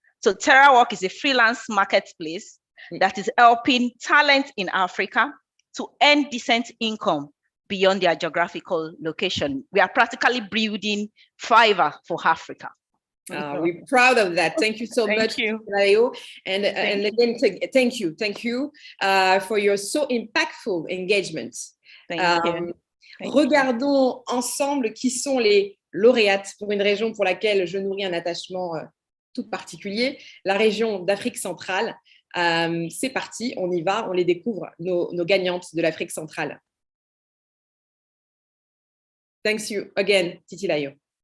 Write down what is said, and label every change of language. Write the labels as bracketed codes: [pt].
[en] So TerraWalk is a freelance marketplace that is helping talent in Africa to earn decent income beyond their geographical location. We are practically building Fiverr for Africa. We're proud of that. Thank you so much, Layo. And again, thank you for your so impactful engagement. Thank you. [fr] Regardons ensemble qui sont les lauréates pour une région pour laquelle je nourris un attachement tout particulier, la région d'Afrique centrale. C'est parti, on y va, on les découvre, nos gagnantes de l'Afrique centrale. [en] Thanks you again, Titilayo.